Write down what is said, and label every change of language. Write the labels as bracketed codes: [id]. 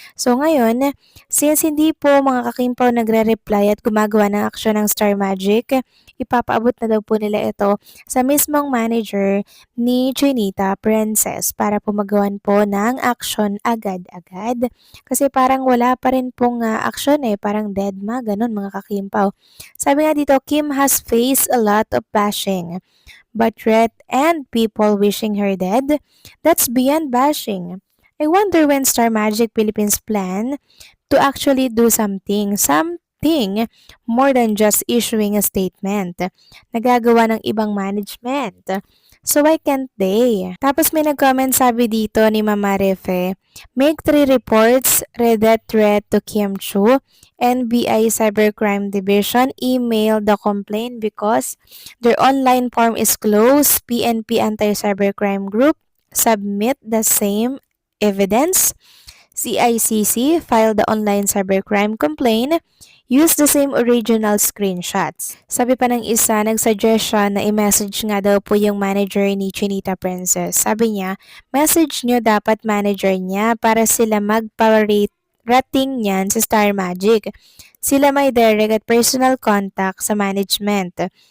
[tl] So ngayon, since hindi po mga kakimpaw nagre-reply at gumagawa ng aksyon ng Star Magic, ipapaabot na daw po nila ito sa mismong manager ni Chinita Princess para po magawan po ng action agad-agad. Kasi parang wala pa rin pong action eh, parang dead ma, ganun mga kakimpaw. Sabi nga dito, [en] Kim has faced a lot of bashing, but threat and people wishing her dead, that's beyond bashing. I wonder when Star Magic Philippines plan to actually do something. thing more than just issuing a statement. [tl] Nagagawa ng ibang management. [en] So why can't they? [tl] Tapos may nag-comment sabi dito ni Mama Refe, [en] make 3 reports, read that threat to Kim Chu, NBI Cybercrime Division, email the complaint because their online form is closed, PNP Anti-Cybercrime Group, submit the same evidence, CICC file the online cybercrime complaint, use the same original screenshots. [tl] Sabi pa ng isa, nag-suggest siya na i-message nga daw po yung manager ni Chinita Princess. Sabi niya, message niyo dapat manager niya para sila rating niyan sa Star Magic. Sila may direct at personal contact sa management.